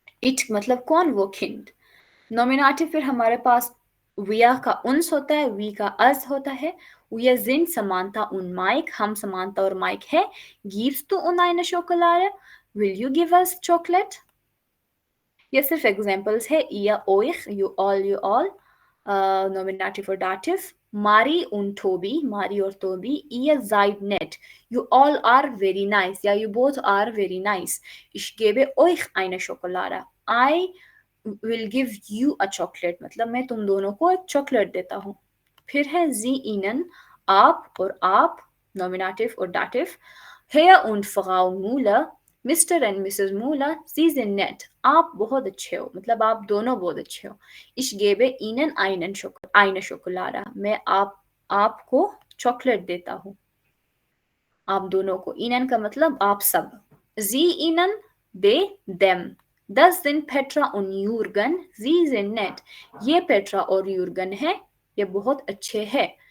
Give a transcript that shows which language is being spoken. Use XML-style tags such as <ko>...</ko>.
<hi>It मतलब कौन, वो किंड। नॉमिनेटिव फिर हमारे पास विया का उन्स होता है, वी का अस होता है।</hi> <de>विया जिन समानता उन माइक,</de> <hi>हम समानता और माइक है।</hi> <de>गिव्स टू उन आइना शोकोलारा,</de> <en>Will you give us chocolate.</en> <hi>ये सिर्फ एग्जांपल्स है, इया ओइख, you all, nominative or dative.</hi> <de>Mari und Tobi, Mari or Tobi, ihr seid nett.</de> <en>You all are very nice. Yeah, you both are very nice.</en> <de>Ich gebe euch eine Schokolade.</de> <en>I will give you a chocolate.</en> <hi>मतलब मैं तुम दोनों को एक chocolate देता हूँ। फिर है sie ihnen, आप और आप, nominative और dative.</hi> <de>Herr und Frau Müller, मिस्टर एंड मिसेस मूला, sie sind nett.</de> <hi>आप बहुत अच्छे हो, मतलब आप दोनों बहुत अच्छे हो।</hi> <de>Ich gebe ihnen eine Schokolade.</de> <hi>मैं आपको चॉकलेट देता हूँ, आप दोनों को। ihnen का मतलब आप सब।</hi> <de>Sie ihnen, they, them. Das sind Petra und Jürgen, sie sind nett.</de> <hi>ये पेट्रा और यूर्गन है, ये बहुत अच्छे हैं।</hi>